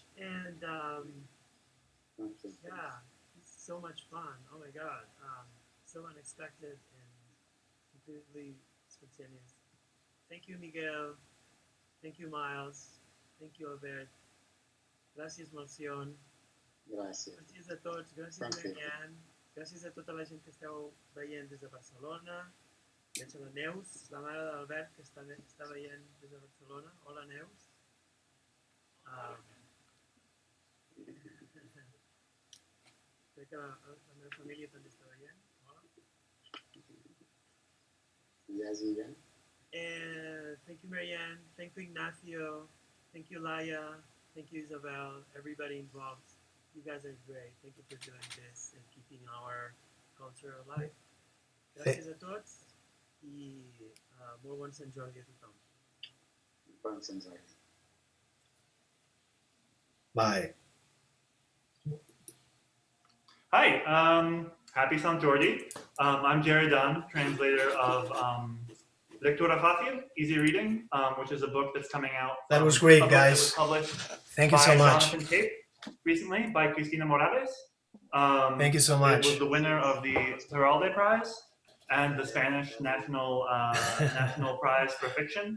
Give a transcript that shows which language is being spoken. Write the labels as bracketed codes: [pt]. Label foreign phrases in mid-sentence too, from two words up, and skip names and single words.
[en] And yeah, it's so much fun. Oh my God. So unexpected and completely spontaneous. Thank you, Miguel. Thank you, Miles. Thank you, [ca] Albert. Gràcies, Melcion. Gràcies. Gràcies a tots. Gràcies, Marianne. Gràcies a tota la gent que esteu veient des de Barcelona. Veig a la Neus, la mare d'Albert, que està veient des de Barcelona. Hola, Neus. Crec que la meva família també està veient. Hola. [en] Yes, Ian. Thank you, Marianne. Thank you, Ignacio. Thank you, Laia. Thank you, Isabel. Everybody involved. You guys are great. Thank you for doing this and keeping our culture alive. [ca] Gràcies a tots i molt bon Sant Jordi a tothom. Bon Sant Jordi. [en] Bye. Hi, happy Sant Jordi. I'm Jerry Dunn, translator of Lectura Fácil, Easy Reading, which is a book that's coming out. That was great, guys. That was published Thank you so much. Jonathan Cape recently by Cristina Morales. Thank you so much. It was the winner of the Heralde Prize and the Spanish National Prize for Fiction.